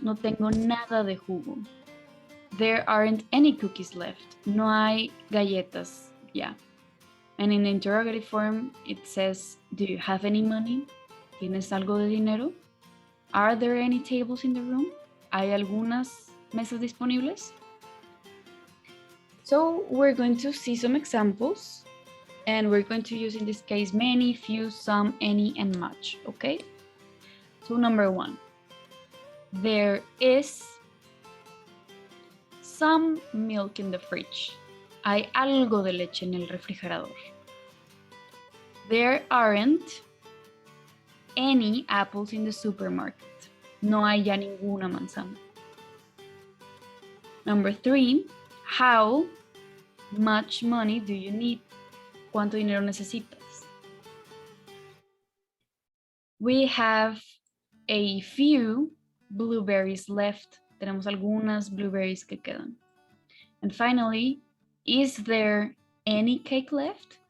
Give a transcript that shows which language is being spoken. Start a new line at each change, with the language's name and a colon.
Spanish: No tengo nada de jugo.
English: There aren't any cookies left.
Spanish: No hay galletas ya.
English: And in the interrogative form, it says, do you have any money?
Spanish: ¿Tienes algo de dinero?
English: Are there any tables in the room?
Spanish: ¿Hay algunas mesas disponibles?
English: So we're going to see some examples, and we're going to use in this case many, few, some, any, and much, okay? So number one, there is some milk in the fridge.
Spanish: Hay algo de leche en el refrigerador.
English: There aren't any apples in the supermarket.
Spanish: No hay ya ninguna manzana.
English: Number three, how much money do you need?
Spanish: ¿Cuánto dinero necesitas?
English: We have a few blueberries left.
Spanish: Tenemos algunas blueberries que quedan.
English: And finally, is there any cake left?